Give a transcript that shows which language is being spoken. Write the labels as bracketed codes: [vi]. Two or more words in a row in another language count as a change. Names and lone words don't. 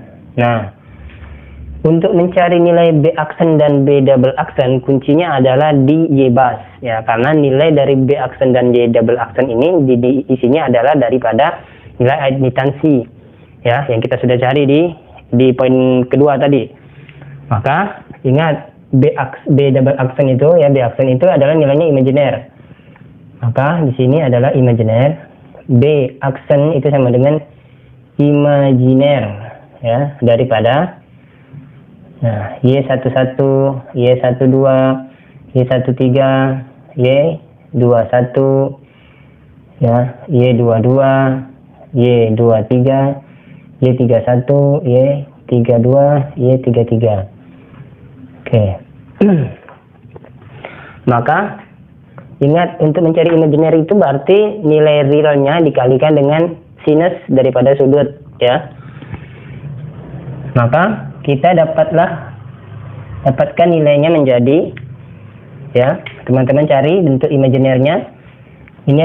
[id] Nah, untuk mencari nilai B aksen dan B double aksen, kuncinya adalah di Y bus ya, karena nilai dari B aksen dan Y double aksen ini isinya adalah daripada nilai admitansi ya, yang kita sudah cari di poin kedua tadi. Maka ingat B double aksen itu ya, B aksen itu adalah nilainya imajiner. Maka di sini adalah imajiner. B aksen itu sama dengan imajiner ya, daripada Y11, Y12, Y13, Y21 ya, Y22, Y23, Y31, Y32, Y33. Oke. Maka ingat, untuk mencari imajiner itu berarti nilai realnya dikalikan dengan sinus daripada sudut ya. Maka kita dapatkan nilainya menjadi ya, teman-teman cari bentuk imajinernya.